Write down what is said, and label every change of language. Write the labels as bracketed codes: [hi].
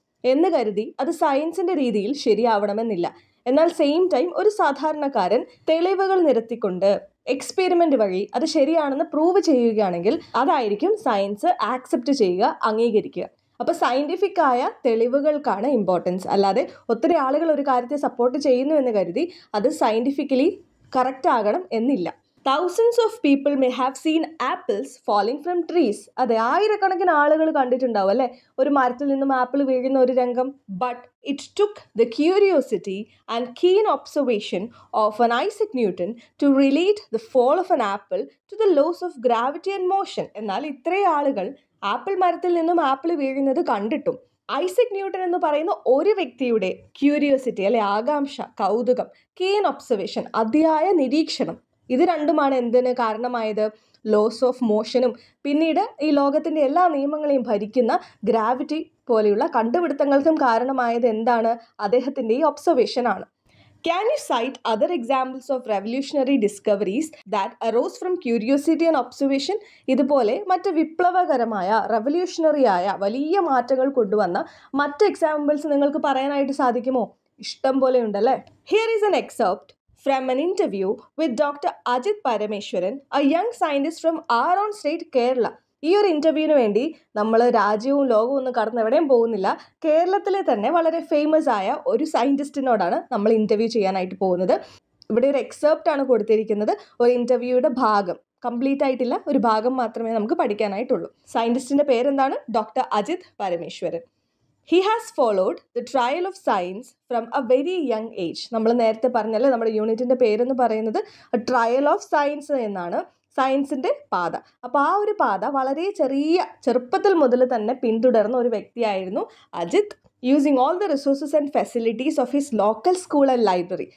[ml] എന്ന് കരുതി അത് സയൻസിൻ്റെ രീതിയിൽ ശരിയാവണമെന്നില്ല. എന്നാൽ സെയിം ടൈം ഒരു സാധാരണക്കാരൻ തെളിവുകൾ നിരത്തിക്കൊണ്ട് എക്സ്പെരിമെൻ്റ് വഴി അത് ശരിയാണെന്ന് പ്രൂവ് ചെയ്യുകയാണെങ്കിൽ അതായിരിക്കും സയൻസ് ആക്സെപ്റ്റ് ചെയ്യുക, അംഗീകരിക്കുക. അപ്പോൾ സയൻറ്റിഫിക് ആയ തെളിവുകൾക്കാണ് ഇമ്പോർട്ടൻസ്. അല്ലാതെ ഒത്തിരി ആളുകൾ ഒരു കാര്യത്തെ സപ്പോർട്ട് ചെയ്യുന്നു എന്ന് കരുതി അത് സയൻറ്റിഫിക്കലി കറക്റ്റ് ആകണം എന്നില്ല. [en] Thousands of people may have seen apples falling from trees. [ml] അതെ, ആയിരക്കണക്കിന് ആളുകൾ കണ്ടിട്ടുണ്ടാവും അല്ലേ ഒരു മരത്തിൽ നിന്നും ആപ്പിൾ വീഴുന്ന ഒരു രംഗം. [en] But it took the curiosity and keen observation of an Isaac Newton to relate the fall of an apple to the laws of gravity and motion. [ml] എന്നാൽ ഇത്രയും ആളുകൾ ആപ്പിൾ മരത്തിൽ നിന്നും ആപ്പിൾ വീഴുന്നത് കണ്ടിട്ടും ഐസക് ന്യൂട്ടൺ എന്ന് പറയുന്ന ഒരു വ്യക്തിയുടെ ക്യൂരിയോസിറ്റി അല്ലെ, ആകാംക്ഷ, കൗതുകം, കീൻ ഒബ്സർവേഷൻ, അതിയായ നിരീക്ഷണം, ഇത് രണ്ടുമാണ് എന്തിന് കാരണമായത്? ലോസ് ഓഫ് മോഷനും പിന്നീട് ഈ ലോകത്തിൻ്റെ എല്ലാ നിയമങ്ങളെയും ഭരിക്കുന്ന ഗ്രാവിറ്റി പോലെയുള്ള കണ്ടുപിടുത്തങ്ങൾക്കും കാരണമായത് എന്താണ്? അദ്ദേഹത്തിൻ്റെ ഈ ഒബ്സർവേഷൻ ആണ്. [en] Can you cite other examples of revolutionary discoveries that arose from curiosity and observation? [ml] ഇതുപോലെ മറ്റ് വിപ്ലവകരമായ, റെവല്യൂഷണറി ആയ വലിയ മാറ്റങ്ങൾ കൊണ്ടുവന്ന മറ്റ് എക്സാമ്പിൾസ് നിങ്ങൾക്ക് പറയാനായിട്ട് സാധിക്കുമോ? ഇഷ്ടം പോലെ ഉണ്ടല്ലേ. [en] Here is an excerpt from an interview with Dr. Ajit Parameswaran, a young scientist from our own state, Kerala. [ml] ഈ ഒരു ഇൻ്റർവ്യൂവിന് വേണ്ടി നമ്മൾ രാജ്യവും ലോകവും ഒന്നും കടന്ന് എവിടെയും പോകുന്നില്ല. കേരളത്തിലെ തന്നെ വളരെ ഫേമസ് ആയ ഒരു സയൻറ്റിസ്റ്റിനോടാണ് നമ്മൾ ഇൻ്റർവ്യൂ ചെയ്യാനായിട്ട് പോകുന്നത്. ഇവിടെ ഒരു എക്സെപ്റ്റ് ആണ് കൊടുത്തിരിക്കുന്നത്. ഒരു ഇൻ്റർവ്യൂയുടെ ഭാഗം കംപ്ലീറ്റ് ആയിട്ടില്ല, ഒരു ഭാഗം മാത്രമേ നമുക്ക് പഠിക്കാനായിട്ടുള്ളൂ. സയൻറ്റിസ്റ്റിൻ്റെ പേരെന്താണ്? Doctor Ajith Parameswaran. [en] He has followed the trial of science from a very young age. [ml] നമ്മൾ നേരത്തെ പറഞ്ഞല്ലേ നമ്മുടെ യൂണിറ്റിൻ്റെ പേരെന്ന് പറയുന്നത് ട്രയൽ ഓഫ് സയൻസ് എന്നാണ്, സയൻസിൻ്റെ പാത. അപ്പോൾ ആ ഒരു പാത വളരെ ചെറുപ്പത്തിൽ മുതൽ തന്നെ പിന്തുടർന്ന ഒരു വ്യക്തിയായിരുന്നു Ajith. [en] Using all the resources and facilities of his local school and library.